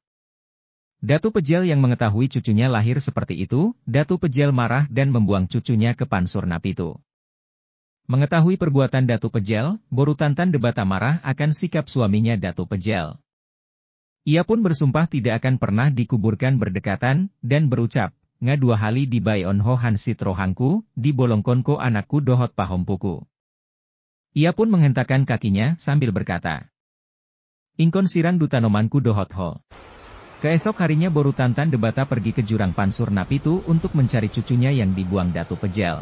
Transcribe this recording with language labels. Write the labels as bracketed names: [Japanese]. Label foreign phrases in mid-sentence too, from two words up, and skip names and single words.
[Indonesian] Datu Pejel yang mengetahui cucunya lahir seperti itu, Datu Pejel marah dan membuang cucunya ke Pansur Napitu. Mengetahui perbuatan Datu Pejel, Borutantan Debata marah akan sikap suaminya Datu Pejel. Ia pun bersumpah tidak akan pernah dikuburkan berdekatan, dan berucap, [Batak Toba] nga dua hali di bayon ho hansit rohangku, di bolongkonko anakku dohot pahompuku. [Indonesian] Ia pun menghentakkan kakinya sambil berkata, [Batak Toba] Ingkon sirang dutanomanku dohot ho. [Indonesian] Keesok harinya Borutantan Debata pergi ke jurang Pansur Napitu untuk mencari cucunya yang dibuang Datu Pejel.